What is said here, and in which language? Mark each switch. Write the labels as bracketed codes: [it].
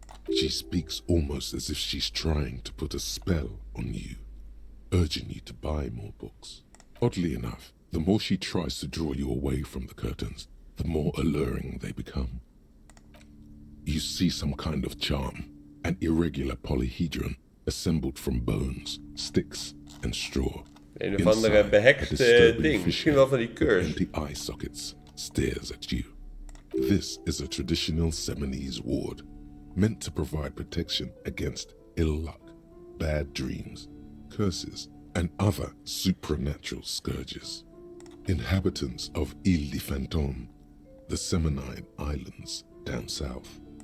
[en] She speaks almost as if she's trying to put a spell on you, urging you to buy more books. Oddly enough, the more she tries to draw you away from the curtains, the more alluring they become. You see some kind of charm, an irregular polyhedron assembled from bones, sticks and straw. [nl] Een of andere behekst ding. Misschien wel van die keurs. [en] Empty eye sockets stares at you. This is a traditional Seminese ward, meant to provide protection against ill luck, bad dreams, curses, and other supernatural scourges. Inhabitants of Île de Fantôme, the Seminine Islands down south.